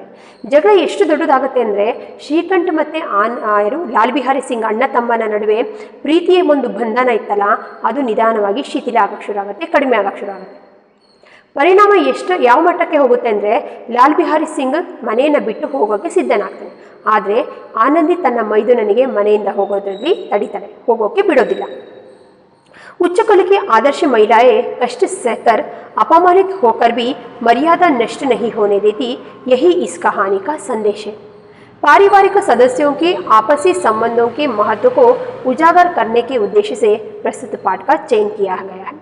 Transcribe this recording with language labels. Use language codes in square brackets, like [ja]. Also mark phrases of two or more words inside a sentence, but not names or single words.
[kn] ಜಗಳ ಎಷ್ಟು ದೊಡ್ಡದಾಗುತ್ತೆ ಅಂದರೆ ಶ್ರೀಕಂಠ್ ಮತ್ತು ಲಾಲ್ ಬಿಹಾರಿ ಸಿಂಗ್ ಅಣ್ಣ ತಮ್ಮನ ನಡುವೆ ಪ್ರೀತಿಯ ಒಂದು ಬಂಧನ ಇತ್ತಲ್ಲ, ಅದು ನಿಧಾನವಾಗಿ ಶಿಥಿಲ ಆಗಕ್ಕೆ ಶುರು ಆಗುತ್ತೆ, ಕಡಿಮೆ ಆಗಕ್ಕೆ ಶುರು ಆಗುತ್ತೆ. ಪರಿಣಾಮ ಯಾವ ಮಟ್ಟಕ್ಕೆ ಹೋಗುತ್ತೆ ಅಂದರೆ ಲಾಲ್ ಬಿಹಾರಿ ಸಿಂಗ್ ಮನೆಯನ್ನು ಬಿಟ್ಟು ಹೋಗೋಕ್ಕೆ ಸಿದ್ಧನಾಗ್ತಾನೆ. ಆದರೆ ಆನಂದಿ ತನ್ನ ಮೈದುನನಿಗೆ ಮನೆಯಿಂದ ಹೋಗೋದ್ರಲ್ಲಿ ತಡಿತಾಳೆ, ಹೋಗೋಕ್ಕೆ ಬಿಡೋದಿಲ್ಲ. [hi] उच्च कुल की आदर्श महिलाएं कष्ट सहकर अपमानित होकर भी मर्यादा नष्ट नहीं होने देती, यही इस कहानी का संदेश है। पारिवारिक सदस्यों के आपसी संबंधों के महत्व को उजागर करने के उद्देश्य से प्रस्तुत पाठ का चयन किया गया है।